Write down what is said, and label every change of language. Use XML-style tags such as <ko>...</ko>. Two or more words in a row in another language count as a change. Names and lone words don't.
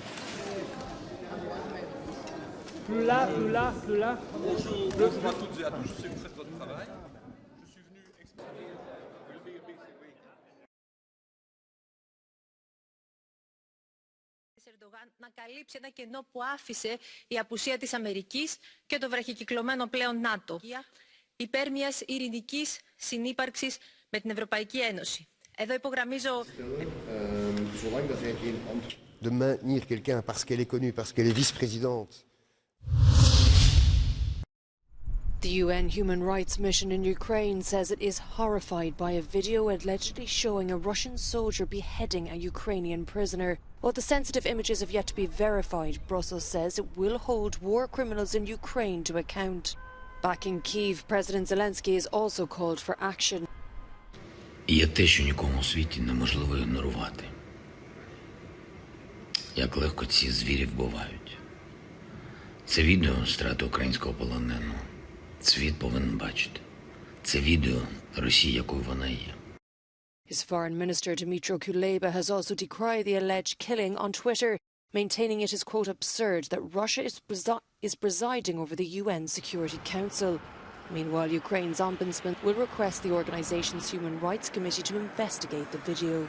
<fr>Plus là, plus là, plus là. Bonjour à toutes et à tous, je sais que vous faites votre travail. Je suis venu expliquer.</fr> <el>Ερντογάν να καλύψει ένα κενό που άφησε η απουσία της Αμερικής και το βραχικυκλωμένο πλέον ΝΑΤΟ υπέρ μιας ειρηνικής συνύπαρξης με την Ευρωπαϊκή Ένωση. Εδώ υπογραμμίζω...</el> <fr>De maintenir quelqu'un parce qu'elle est connue, parce qu'elle est vice-présidente.</fr> <en>The UN Human Rights Mission in Ukraine says it is horrified by a video allegedly showing a Russian soldier beheading a Ukrainian prisoner. While the sensitive images have yet to be verified, Brussels says it will hold war criminals in Ukraine to account. Back in Kyiv, President Zelensky has also called for action.</en> <uk>Є те, що нікому у світі неможливо ігнорувати. Як легко ці звірі вбивають. Це відео страти українського полоненого. Світ повинен бачити. Це відео Росії, якою вона є.</uk> <en>His foreign minister Dmytro Kuleba has also decried the alleged killing on Twitter, maintaining it is, quote, absurd that Russia is presiding over the UN Security Council. Meanwhile, Ukraine's ombudsman will request the organisation's Human Rights Committee to investigate the video.</en>